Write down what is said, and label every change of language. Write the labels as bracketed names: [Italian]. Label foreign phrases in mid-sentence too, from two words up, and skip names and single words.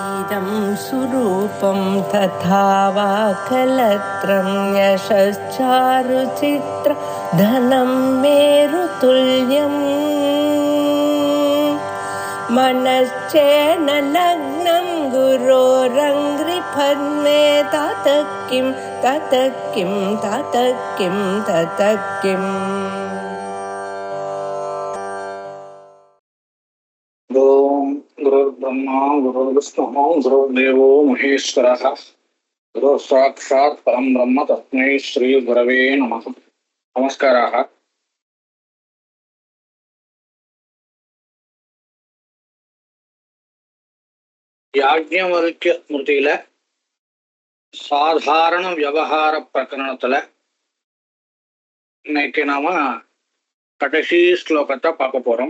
[Sanskrit] इदं सुरूपं तथा वा कलत्रं यशश्चारुचित्र धनं मेरुतुल्यम् मनश्चेन लग्नं गुरोरङ्घ्रिपद्मे ततः किं ततः किं ततः किं ततः किम् गुरुर्ब्रह्मा गुरुर्विष्णुः गुरुर्देवो महेश्वरः गुरुः साक्षात् परं ब्रह्म तस्मै श्री गुरवे नमः. [Tamil] நமஸ்காராக. யாஜ்ஞவல்க்ய ஸ்மிருதியில சாதாரண விவகார பிரகரணத்துல இன்னைக்கு நாம கடைசி ஸ்லோகத்தை பார்க்க போறோம்.